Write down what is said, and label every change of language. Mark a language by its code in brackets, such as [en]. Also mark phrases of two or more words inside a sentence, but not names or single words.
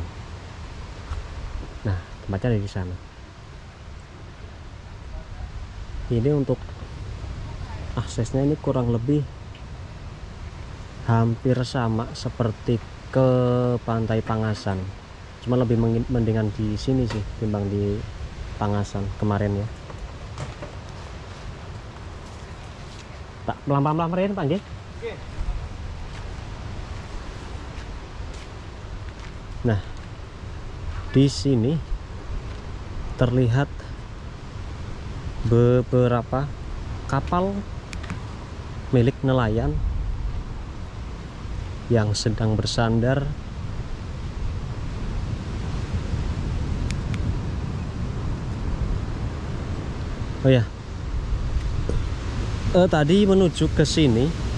[id] Nah, tempatnya ada di sana. Ini untuk aksesnya ini kurang lebih hampir sama seperti ke Pantai Pangasan, cuma lebih mendingan di sini sih timbang di Pangasan kemarin ya. [jv] Tak pelan-pelan meren Pak nggih. [id] Nah, di sini terlihat beberapa kapal milik nelayan yang sedang bersandar tadi menuju ke sini